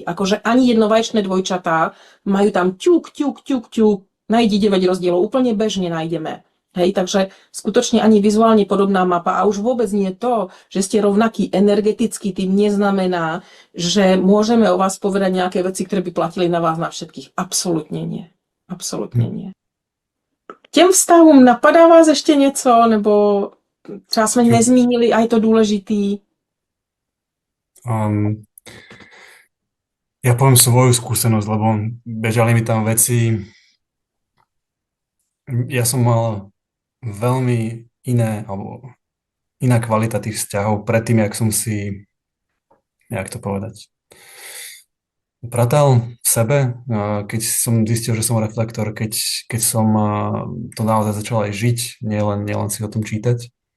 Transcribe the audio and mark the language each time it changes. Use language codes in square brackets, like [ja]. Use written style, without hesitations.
[sk] Akože ani jednovaječné dvojčatá majú tam ťuk, nájdi 9 rozdielov. Úplne bežne nájdeme. Hej, takže skutočne ani vizuálne podobná mapa. A už vôbec nie to, že ste rovnaký energeticky, tým neznamená, že môžeme o vás povedať nejaké veci, ktoré by platili na vás na všetkých. Absolútne nie. Absolútne nie. [cs] těm vztahům napadá vás ještě něco, nebo třeba jsme [sk] Čo- [cs] nezmínili a je to důležitý? [sk] Um, ja poviem svoju skúsenosť, lebo bežali mi tam veci. Ja som mal veľmi iné, alebo iná kvalita tých vzťahov predtým, jak som si, jak to povedať, pratal v sebe, keď som zistil, že som reflektor, keď som to naozaj začal aj žiť, nielen si o tom čítať.